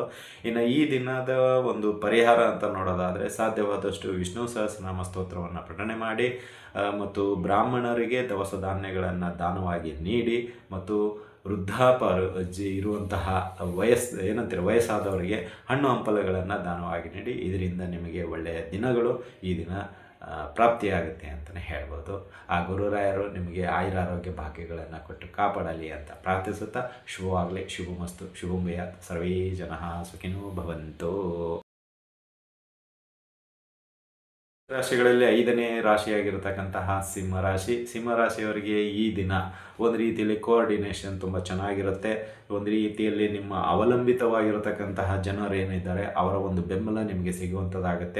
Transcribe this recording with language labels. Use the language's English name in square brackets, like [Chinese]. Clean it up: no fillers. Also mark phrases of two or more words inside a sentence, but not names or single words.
[Kannada] ಇನ್ನು ಈ ದಿನದ ಒಂದು ಪರಿಹಾರ ಅಂತ ನೋಡೋದಾದರೆ ಸಾಧ್ಯವಾದಷ್ಟು ವಿಷ್ಣು ಸಹಸ್ರನಾಮ ಸ್ತೋತ್ರವನ್ನು ಪಠಣೆ ಮಾಡಿ ಬ್ರಾಹ್ಮಣರಿಗೆ ದವಸ ಧಾನ್ಯಗಳನ್ನು ದಾನವಾಗಿ ನೀಡಿ ಮತ್ತು ಇರುವಂತಹ ವಯಸ್ಸಾದವರಿಗೆ ಹಣ್ಣು ಹಂಪಲುಗಳನ್ನು ದಾನವಾಗಿ ನೀಡಿ. ಇದರಿಂದ ನಿಮಗೆ ಒಳ್ಳೆಯ ದಿನಗಳು ಈ ದಿನ ಪ್ರಾಪ್ತಿಯಾಗುತ್ತೆ ಅಂತಲೇ ಹೇಳ್ಬೋದು. ಆ ಗುರುರಾಯರು ನಿಮಗೆ ಆಯುರಾರೋಗ್ಯ ಭಾಗ್ಯಗಳನ್ನು ಕೊಟ್ಟು ಕಾಪಾಡಲಿ ಅಂತ ಪ್ರಾರ್ಥಿಸುತ್ತಾ ಶುಭವಾಗಲಿ, ಶುಭಮಸ್ತು, [Sanskrit] ಶುಭಂ ಭೂಯಾತ್. ಸರ್ವೇ ಜನಃ ಸುಖಿನೋ ಭವಂತು. [Kannada] ರಾಶಿಗಳಲ್ಲಿ 5ನೇ ರಾಶಿಯಾಗಿರತಕ್ಕಂತಹ ಸಿಂಹರಾಶಿ. ಸಿಂಹರಾಶಿಯವರಿಗೆ ಈ ದಿನ ಒಂದು ರೀತಿಯಲ್ಲಿ ಕೋಆರ್ಡಿನೇಷನ್ ತುಂಬ ಚೆನ್ನಾಗಿರುತ್ತೆ. ಒಂದು ರೀತಿಯಲ್ಲಿ ನಿಮ್ಮ ಅವಲಂಬಿತವಾಗಿರತಕ್ಕಂತಹ ಜನರೇನಿದ್ದಾರೆ ಅವರ ಒಂದು ಬೆಂಬಲ ನಿಮಗೆ ಸಿಗುವಂಥದ್ದಾಗುತ್ತೆ.